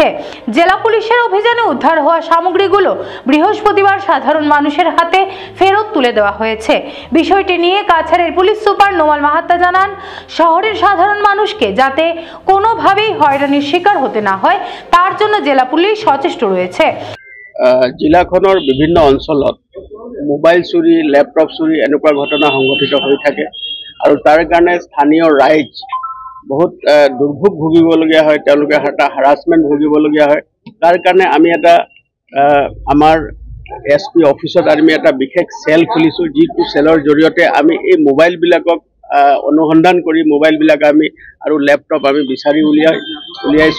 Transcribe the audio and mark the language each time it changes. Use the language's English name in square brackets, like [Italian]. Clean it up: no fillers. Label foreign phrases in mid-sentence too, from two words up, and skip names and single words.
[Bangla] জেলা পুলিশের অভিযানে উদ্ধার হওয়া সামগ্রীগুলো বৃহস্পতিবার সাধারণ মানুষের হাতে ফেরত তুলে দেওয়া হয়েছে। বিষয়টি নিয়ে কাছাড়ের পুলিশ সুপার নোমাল মাহাত্তা জানান, শহরের সাধারণ মানুষকে যাতে কোনোভাবেই হয়রানির শিকার হতে না হয় তার জন্য জেলা পুলিশ সচেষ্ট রয়েছে। [Assamese] জিলাখনৰ বিভিন্ন অঞ্চলত মোবাইল চুৰি, ল্যাপটপ চুৰি এনেকুৱা ঘটনা সংঘটিত হৈ থাকে আৰু তাৰ কাৰণে স্থানীয় ৰাইজ বহুত দুৰ্ভোগ ভুগিবলগীয়া হয়, তেওঁলোকে এটা হাৰাসমেণ্ট ভুগিবলগীয়া হয়। তাৰ কাৰণে আমি এটা আমাৰ SP অফিচত আমি এটা বিশেষ চেল খুলিছোঁ, যিটো চেলৰ জৰিয়তে আমি এই মোবাইলবিলাকক অনুসন্ধান কৰি মোবাইলবিলাক আমি আৰু ল্যাপটপ আমি বিচাৰি উলিয়াইছোঁ।